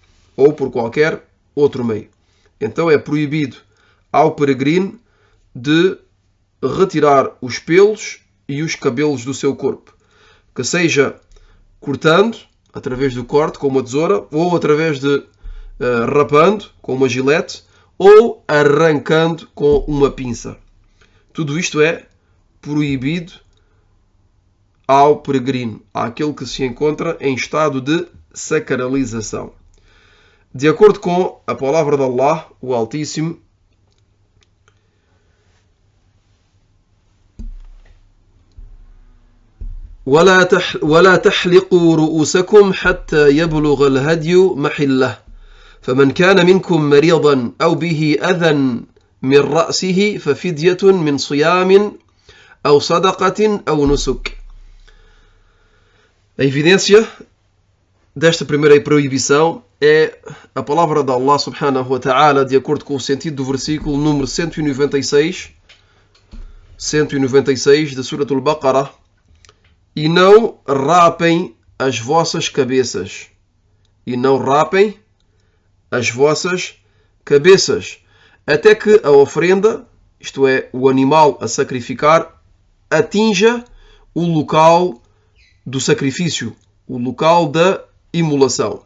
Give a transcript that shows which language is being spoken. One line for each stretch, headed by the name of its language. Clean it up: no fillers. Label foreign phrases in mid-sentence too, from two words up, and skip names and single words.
Portuguese: Então é proibido ao peregrino de retirar os pelos e os cabelos do seu corpo, que seja cortando através do corte com uma tesoura, ou através de rapando com uma gilete, ou arrancando com uma pinça. Tudo isto é proibido ao peregrino, àquele que se encontra em estado de sacralização. De acordo com a palavra de Allah, o Altíssimo,
Arabic: ولا تحلقوا رؤوسكم حتى يبلغ الهدي محله فمن كان منكم مريضا أو به أذى من رأسه ففدية من صيام أو صدقة أو نسك.
Portuguese: A evidência desta primeira proibição é a palavra de
Arabic: الله سبحانه وتعالى,
Portuguese: de acordo com o sentido do versículo número 196 de Surat al-Baqarah: e não rapem as vossas cabeças. Até que a ofrenda, isto é, o animal a sacrificar, atinja o local do sacrifício, o local da imolação.